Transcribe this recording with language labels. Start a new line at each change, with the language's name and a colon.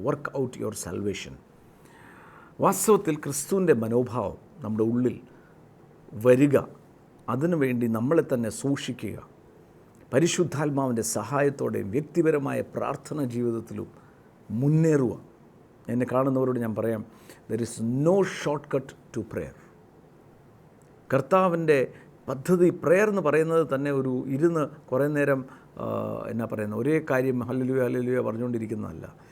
English: Work out your salvation.
Malayalam: വാസ്തവത്തിൽ ക്രിസ്തുവിൻ്റെ മനോഭാവം നമ്മുടെ ഉള്ളിൽ വരിക, അതിനുവേണ്ടി നമ്മളെ തന്നെ സൂക്ഷിക്കുക, പരിശുദ്ധാത്മാവിൻ്റെ സഹായത്തോടെയും വ്യക്തിപരമായ പ്രാർത്ഥന ജീവിതത്തിലും മുന്നേറുക. എന്നെ കാണുന്നവരോട് ഞാൻ പറയാം,
English: there is no shortcut to prayer.
Malayalam: കർത്താവിൻ്റെ പദ്ധതി പ്രെയർ എന്ന് പറയുന്നത് തന്നെ ഒരു ഇരുന്ന് കുറേ നേരം എന്നാ പറയുന്നത് ഒരേ കാര്യം ഹല്ലേലൂയ ഹല്ലേലൂയ പറഞ്ഞുകൊണ്ടിരിക്കുന്നതല്ല.